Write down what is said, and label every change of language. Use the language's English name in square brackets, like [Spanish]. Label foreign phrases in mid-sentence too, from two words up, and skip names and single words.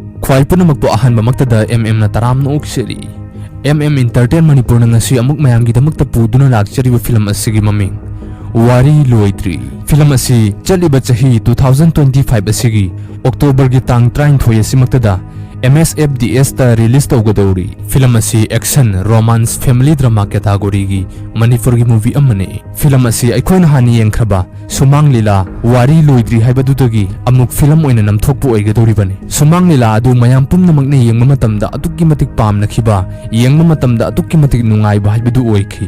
[Manipuri] Khwai punamakpo ahanbamaktada MM na taram na uksiri. MM Entertain Manipur na ngasi amuk mayamgidamakta puduna lakchariba film asigi maming Wari Loidri. Film asi chaliba chahi 2025 asigi October gi tang 30 asimaktada MSFDS ta release tawgadawri. Film asi [English] action, romance, family drama category [Manipuri] gi Manipur gi movie amane. Film asi aikoina hani yengkraba Sumang Lila Wari Loidri haibadudagi amuk film oina namthokpu oigadawri bane. Sumang Lila adu mayam pumnamakna yengma matamda atukki matik pamnakhiba yengma matamda atukki matik nungaiba haibadu oikhi.